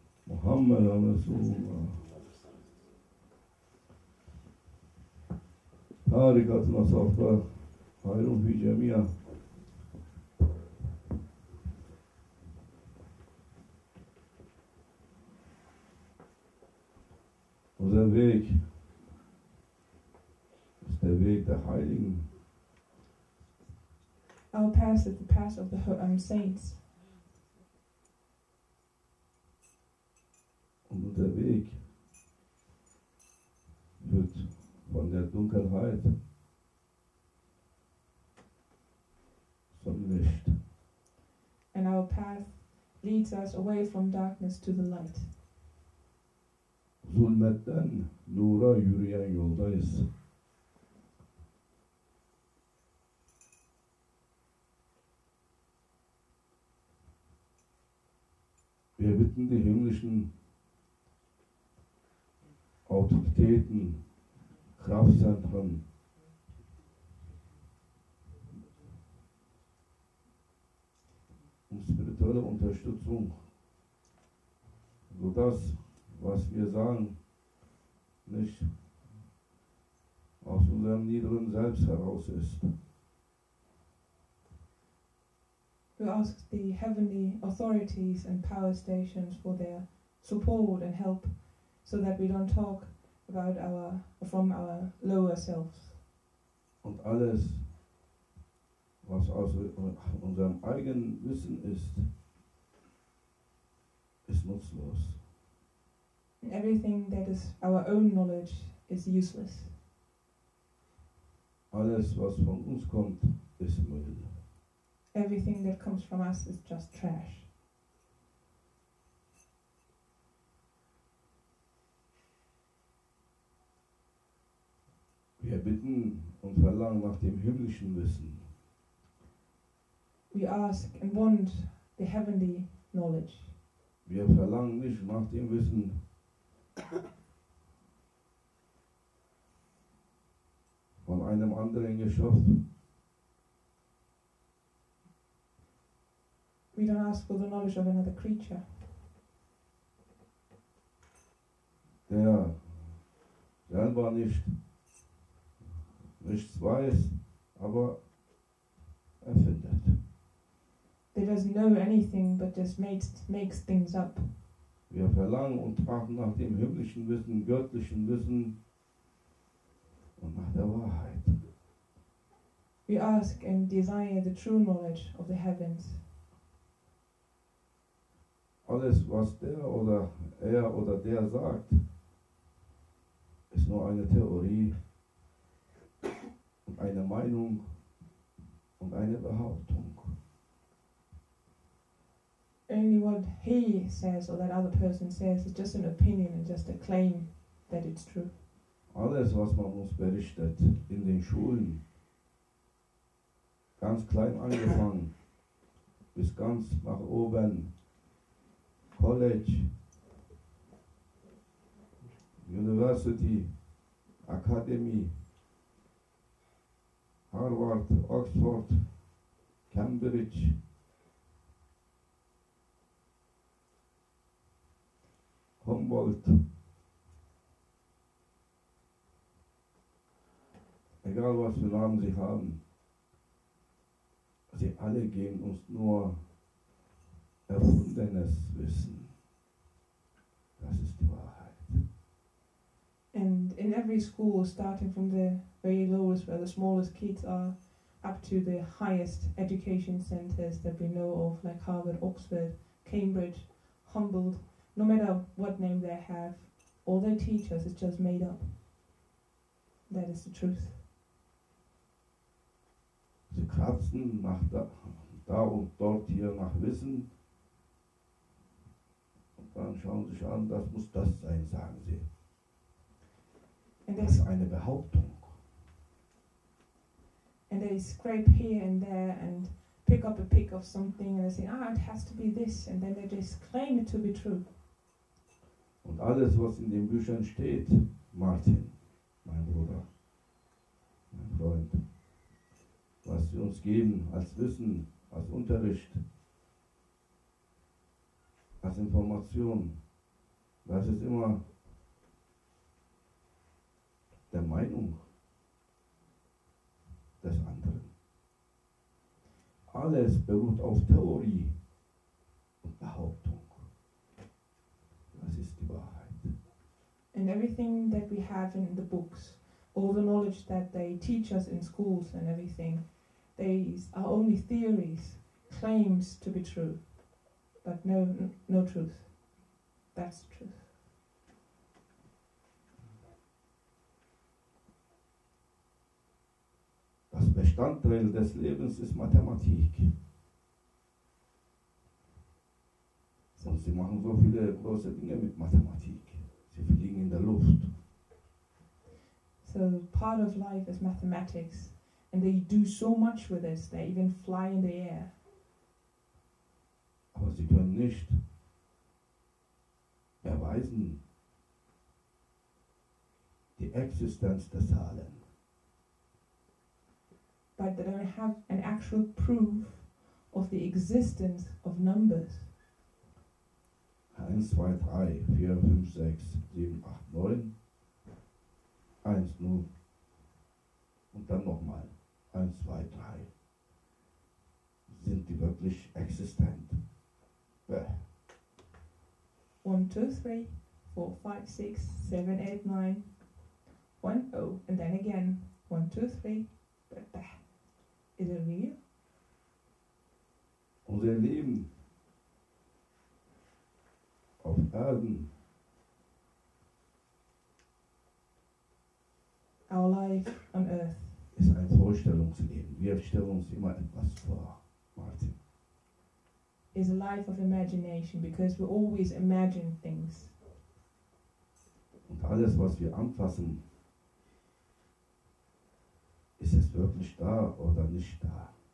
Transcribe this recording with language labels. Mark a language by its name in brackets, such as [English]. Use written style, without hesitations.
[Arabic] محمد رسول الله تاركة نصفة خير في جميع [German] unser Weg ist der Weg der Heiligen. [English] Our path is the path of the saints. [German] Und unser Weg wird von der Dunkelheit zum Licht. [English] And our path leads us away from darkness to the light. [Turkish] Zulmetten nura yürüyen yoldayız. [German] Wir bitten die himmlischen Autoritäten, Kraftzentren, um spirituelle Unterstützung, sodass, was wir sagen, nicht aus unserem niederen Selbst heraus ist. [English] We ask the heavenly authorities and power stations for their support and help, so that we don't talk about from our lower selves. [German] Und alles, was aus unserem eigenen Wissen ist, ist nutzlos. [English] And everything that is our own knowledge is useless. [German] Alles, was von uns kommt, ist Müll. [English] Everything that comes from us is just trash. [German] Wir bitten und verlangen nach dem himmlischen Wissen. [English] We ask and want the heavenly knowledge. [German] Wir verlangen nicht nach dem Wissen von einem anderen Geschöpf. [English] We don't ask for the knowledge of another creature, [German] Der selber nichts weiß, aber erfindet. [English] that doesn't know anything but just makes things up. [German] Wir verlangen und trachten nach dem himmlischen Wissen, göttlichen Wissen und nach der Wahrheit. [English] We ask and desire the true knowledge of the heavens. [German] Alles, was er oder der sagt, ist nur eine Theorie und eine Meinung und eine Behauptung. [English] Only what he says or that other person says is just an opinion and just a claim that it's true. [German] Alles, was man uns berichtet in den Schulen, ganz klein angefangen, bis ganz nach oben, College, University, Academy, Harvard, Oxford, Cambridge, Humboldt, egal was für Namen sie haben, sie alle geben uns nur erfundenes Wissen. Das ist die Wahrheit. [English] And in every school, starting from the very lowest, where the smallest kids are, up to the highest education centers that we know of, like Harvard, Oxford, Cambridge, Humboldt, no matter what name they have, all they teach us is just made up. That is the truth. [German] Sie kratzen da und dort hier nach Wissen. Dann schauen Sie sich an, das muss das sein, sagen Sie. [English] And [German] Das ist eine Behauptung. [English] they scrape here and there and pick up a pick of something and they say, it has to be this, and then they just claim it to be true. [German] Und alles, was in den Büchern steht, Martin, mein Bruder, mein Freund, was sie uns geben als Wissen, als Unterricht, als Information, das ist immer der Meinung des anderen. Alles beruht auf Theorie und Behauptung. Das ist die Wahrheit. [English] And everything that we have in the books, all the knowledge that they teach us in schools and everything, these are only theories, claims to be true, but no truth. That's the truth. [German] Das Bestandteil des Lebens ist Mathematik. Und sie machen so viele große Dinge mit Mathematik. Sie fliegen in der Luft. [English] So part of life is mathematics, and they do so much with this, they even fly in the air. [German] Aber sie können nicht erweisen die Existenz der Zahlen. [English] But they don't have an actual proof of the existence of numbers. [German] 1, 2, 3, 4, 5, 6, 7, 8, 9, 1, 0 und dann nochmal 1, 2, 3. Sind die wirklich existent? [English] 1, 2, 3, 4, 5, 6, 7, 8, 9, 1, 0, and then again 1, 2, 3. Is it real? [German] Unser Leben auf Erden [English] Our life on earth [German] ist ein Vorstellungsleben. Wir stellen uns immer etwas vor, Martin. [English] is a life of imagination, because we always imagine things. [German] Und alles, was wir anfassen, ist es wirklich da oder nicht da?